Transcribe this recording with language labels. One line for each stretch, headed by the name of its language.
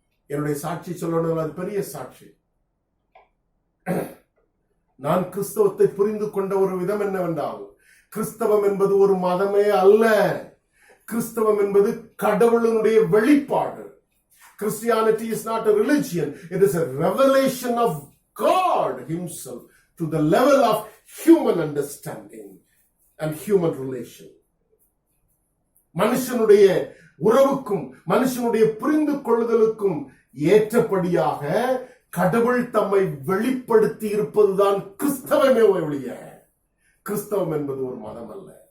Tamil: என்னுடைய சாட்சி சொல்லணும், அது பெரிய சாட்சி. நான் கிறிஸ்தவத்தை புரிந்து கொண்ட ஒரு விதம் என்னவென்றால், கிறிஸ்தவம் என்பது ஒரு மதமே அல்ல. கிறிஸ்தவம் என்பது கடவுளுடைய வெளிப்பாடு.
English: Christianity is not a religion. It is a revelation of God himself to the level of human understanding and human relation.
Tamil: மனுஷனுடைய உறவுக்கும் மனுஷனுடைய புரிந்து கொள்ளுதலுக்கும் ஏற்றபடியாக கடவுள் தம்மை வெளிப்படுத்தி இருப்பதுதான் கிறிஸ்தவமே ஒழிய கிறிஸ்தவம் என்பது ஒரு மதம் அல்ல.